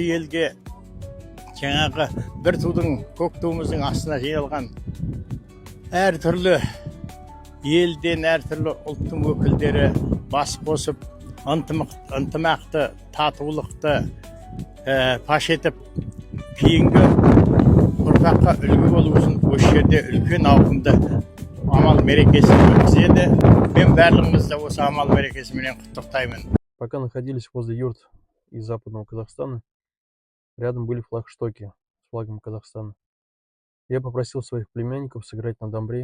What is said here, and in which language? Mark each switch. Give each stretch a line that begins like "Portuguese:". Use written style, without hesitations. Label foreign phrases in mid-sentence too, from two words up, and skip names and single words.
Kazakh: Осы елге жаңағы бір тудың көк туымыздың астына жиналған әртүрлі елден әртүрлі ұлттың өкілдері бас қосып ынтымақты, татулықты паш етіп кейінгі ұрпаққа үлгі болу үшін осы жерде үлкен ауқымды амал мерекесін өткізеді. Мен барлығымызды осы амал мерекесімен құттықтаймын.
Russian: Пока находились возле юрт из Западного Казахстана, рядом были флагштоки с флагом Казахстана. Я попросил своих племянников сыграть на домбре.